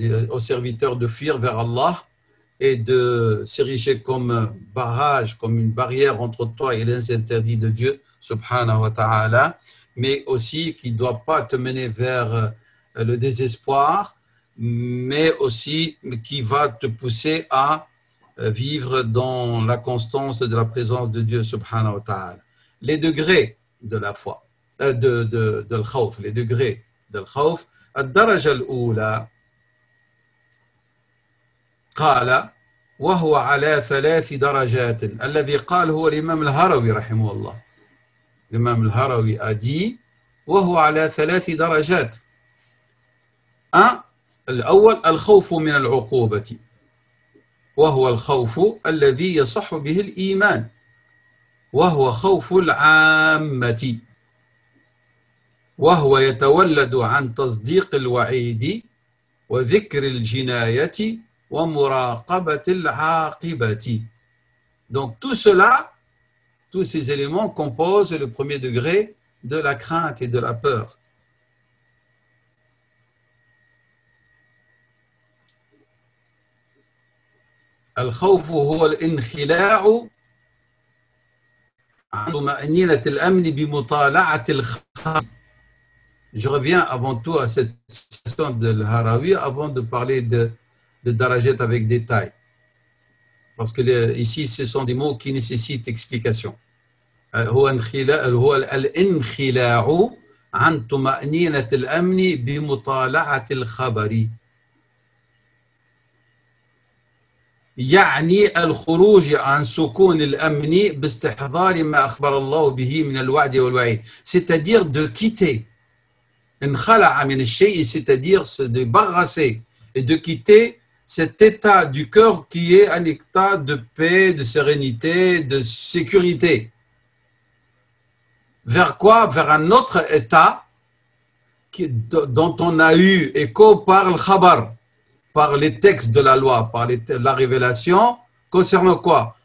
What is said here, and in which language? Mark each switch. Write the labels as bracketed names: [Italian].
[French] aux serviteurs de fuir vers Allah et de s'ériger comme barrage, comme une barrière entre toi et les interdits de Dieu, subhanahu wa ta'ala, mais aussi qui ne doit pas te mener vers le désespoir, mais aussi qui va te pousser à vivre dans la constance de la présence de Dieu, subhanahu wa ta'ala. Les degrés de la foi, de l'khawf, les degrés de l'khawf, [Arabic] الدرجة الأولى قال وهو على 3 درجات. الذي قال هو الإمام الهروي رحمه الله. الإمام الهروي [French] a dit [Arabic] وهو على 3 درجات. الأول الخوف من العقوبة وهو الخوف الذي يصح به الإيمان وهو خوف العامة وهو يتولد عن تصديق الوعيد وذكر الجناية ومراقبة العاقبة. [French] Donc tout cela, tous ces éléments composent le premier degré de la crainte et de la peur. [Arabic] الخوف هو الانخلاع عن طمأنينة الأمن بمطالعة الخبر. [French] Je reviens avant tout à cette citation de l'Harawi avant de parler de Darajat avec détail. Parce que ici, ce sont des mots qui nécessitent explication. [Arabic] هو الانخلاع عن طمأنينة الأمن بمطالعة الخبر. يعني الخروج عن سكون الأمن باستحضار ما أخبر الله به من الوعد والوعيد. [French] C'est-à-dire de quitter. [Arabic] انخلع من الشيء, [French] c'est-à-dire se débarrasser et de quitter cet état du cœur qui est un état de paix, de sérénité, de sécurité. Vers quoi? Vers un autre état dont on a eu écho par le khabar, par les textes de la loi, par la révélation, concernant quoi?